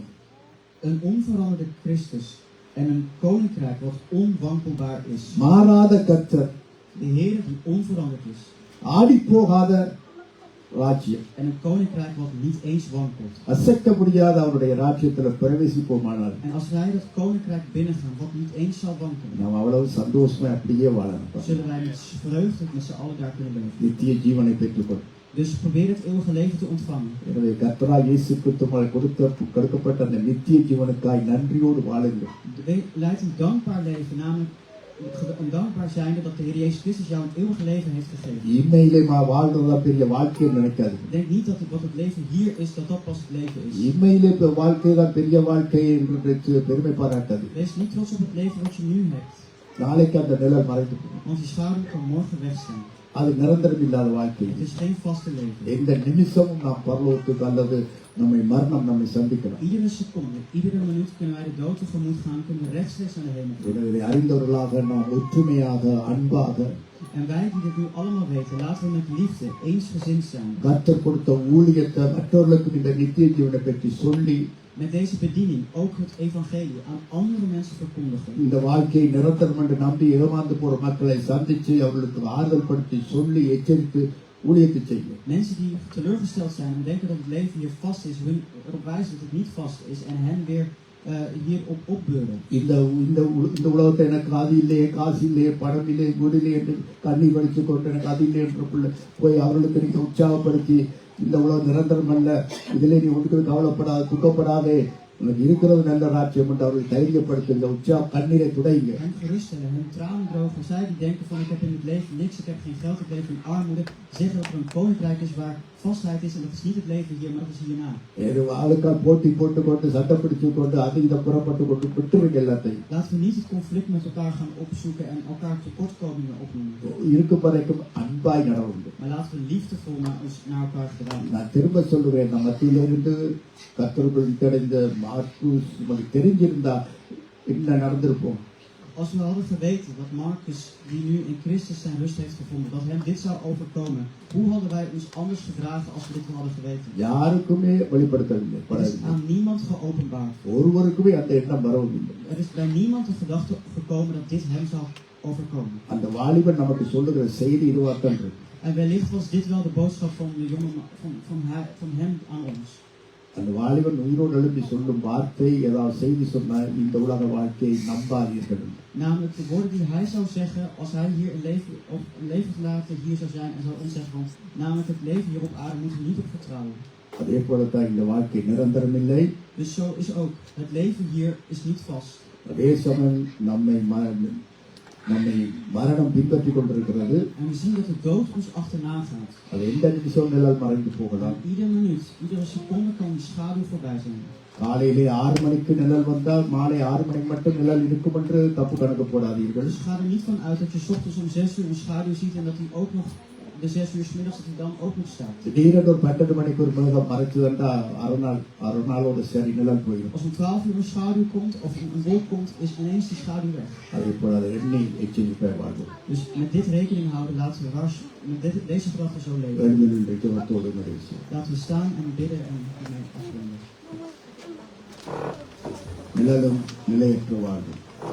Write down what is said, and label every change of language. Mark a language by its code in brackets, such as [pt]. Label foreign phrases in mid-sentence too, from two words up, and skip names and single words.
[nl] Een onveranderde Christus en een koninkrijk wat onwankelbaar is. [ta] மாறாத கர்த்தர், [nl] De Heer die onveranderd is. [ta] ஆடிப்போகாத ராஜ்யம், [nl] En een koninkrijk wat niet eens wankelt. [ta] அசைக்க முடியாத அவருடைய ராஜ்யத்துல பிரவேசிப்போமானால் [nl] En als wij dat koninkrijk binnengaan wat niet eens zal wankelen, [ta] நாம் அவ்வளவு சந்தோஷமா அப்படியே வாழணும். [nl] zullen wij met vreugde met z'n allen daar kunnen leven. [ta] நித்திய ஜீவனை பெற்றுக்கொள். [nl] Dus probeer het eeuwige leven te ontvangen. [ta] எனவே கர்த்தராகிய இயேசு கிறிஸ்துவால் கொடுக்கப்பட்ட அந்த நித்திய ஜீவனுக்காய் நன்றியோடு வாழுங்கள். [nl] Leid een dankbaar leven, namelijk een dankbaar zijnde dat de Heer Jezus Christus jou een eeuwig leven heeft gegeven. [ta] இம்மையிலே வாழ்றதா பெரிய வாழ்க்கையை நினைக்காது. [nl] Denk niet dat wat het leven hier is, dat pas het leven is. [ta] இம்மையிலே வாழ்க்கை தான் பெரிய வாழ்க்கை என்று பெருமை பாராட்டாது. [nl] Wees niet trots op het leven wat je nu hebt. [ta] நாளைக்கு அந்த நிழல் மறைந்து போகும். [nl] Want die schaduw kan morgen weg zijn. [ta] அது நிரந்தரம் இல்லாத வாழ்க்கை. [nl] Het is geen vaste leven. [ta] எந்த நிமிஷமும் நாம் பரலோகத்துக்கு அல்லது மரணம் நம்மை சந்திக்கலாம். [nl] Iedere seconde, iedere minuut kunnen wij de dood tegemoet gaan, kunnen we rechtstreeks naar de hemel. [ta] இதை அறிந்தவர்களாக நாம் ஒற்றுமையாக அன்பாக [nl] En wij die dit nu allemaal weten, laten we met liefde eensgezind zijn. [ta] கர்த்தர் கொடுத்த ஊழியத்தை மற்றவர்களுக்கு இந்த நித்திய ஜீவனை பற்றி சொல்லி [nl] Met deze bediening ook het evangelie aan andere mensen verkondigen. [ta] இந்த வாழ்க்கையை நிரந்தரம் என்று நம்பி ஏமாந்து போற மக்களை சந்திச்சு அவர்களுக்கு ஆறுதல் படுத்தி சொல்லி எச்சரித்து ஊழியத்தை செய்யும். [nl] Mensen die teleurgesteld zijn en denken dat het leven hier vast is, hun erop wijzen dat het niet vast is en hen weer hierop opbeuren. [ta] இந்த உலகத்தை எனக்கு அது இல்லையே, காசு இல்லையே, பணம் இல்லையே, வீடு இல்லையே என்று கண்ணீர் வடித்து கொண்டு எனக்கு அது இல்லை என்று போய் அவர்களுக்கு நீங்க உற்சாகப்படுத்தி இந்த உலகம் நிரந்தரம் அல்ல, இதிலே நீ ஒன்றுக்கு கவலைப்படாத துக்கப்படாதே, உனக்கு இருக்கிறது நல்ல ராஜ்யம் என்று அவர்கள் தைரியப்படுத்துங்க, உற்சாக கண்ணீரை துடைங்க. [nl] Hen geruststellen, hun tranen drogen. Zij die denken van ik heb in het leven niks, ik heb geen geld, ik leef in armoede, zeggen dat er een koninkrijk is waar vastheid is en dat is niet het leven hier, maar dat is hierna. [ta] ஆளுக்கால் போட்டி போட்டுக்கொண்டு சண்டை பிடிச்சு கொண்டு அது இதை புறப்பட்டு கொண்டு விட்டுருங்க எல்லாத்தையும். [nl] Laten we niet het conflict met elkaar gaan opzoeken en elkaar tekortkomingen opnoemen. [ta] இருக்கும் வரைக்கும் அன்பாய் நடவுண்டு. [nl] Maar laten we liefdevol naar elkaar gedragen. [ta] நான் திரும்ப சொல்லுவேன், நம்ம மத்தியிலிருந்து கர்த்தருக்குள் கிடைந்த மார்க்குஸ் நமக்கு தெரிஞ்சிருந்தா என்ன நடந்திருப்போம். [nl] Als we hadden geweten dat Marcus, die nu in Christus zijn rust heeft gevonden, dat hem dit zou overkomen, hoe hadden wij ons anders gedragen als we dit hadden geweten? [ta] யாருக்குமே வெளிப்படுத்தவில்லை. [nl] Het is aan niemand geopenbaard. [ta] ஒருவருக்குமே அந்த எண்ணம் வரவில்லை. [nl] Er is bij niemand de gedachte gekomen dat dit hem zou overkomen. [ta] அந்த வாலிபன் நமக்கு சொல்லுகிற செய்தி இதுவாத்தான் இருக்கு. [nl] En wellicht was dit wel de boodschap van de jongen van hem aan ons. [ta] அந்த வாலிபன் உயிரோடு எழுப்பி சொல்லும் வார்த்தை ஏதாவது செய்தி சொன்னால் இந்த உலக வாழ்க்கையை நம்பாதீர்கள். [nl] Namelijk de woorden die hij zou zeggen als hij hier een leven gelaten hier zou zijn en zou ons zeggen van, namelijk het leven hier op aarde moeten we niet op vertrouwen. [ta] அதே போலத்தான் இந்த வாழ்க்கை நிரந்தரம் இல்லை. [nl] Dus zo is ook. Het leven hier is niet vast. [ta] அதே சமயம் நம்மை மரணம் பின்பற்றி கொண்டிருக்கிறது. [nl] En we zien dat de dood ons achterna gaat. [ta] அது எந்த நிமிஷம் நிழல் மறைந்து போகலாம். [nl] En iedere minuut, iedere seconde kan die schaduw voorbij zijn. [ta] காலையிலே 6 மணிக்கு நிழல் வந்தால் மாலை 6 மணிக்கு மட்டும் நிழல் இருக்கும் என்று தப்பு கணக்கு போடாதீர்கள். [nl] Dus ga er niet van uit dat je 's ochtends om 6 uur een schaduw ziet en dat die ook nog de 6 uur 's middags dat die dan ook nog staat. [ta] திடீரென்று ஒரு 12 மணிக்கு ஒரு மேகம் மறைச்சதுண்டா அரை நாளோட சரி நிழல் போயிடும். [nl] Als om 12 uur een schaduw komt of een wolk komt, is ineens die schaduw weg. [ta] அதே போல அதை எண்ணி எச்சரிப்பை வாழ்வோம். [nl] Dus met dit rekening houden, laten we met deze gedachten zo leven. [ta] எழுந்திருந்து ஜெபத்தோடு நிறைவு. [nl] Laten we staan en bidden en ermee afronden. [ta] நிழலும் நிலையற்ற வாழ்வும்.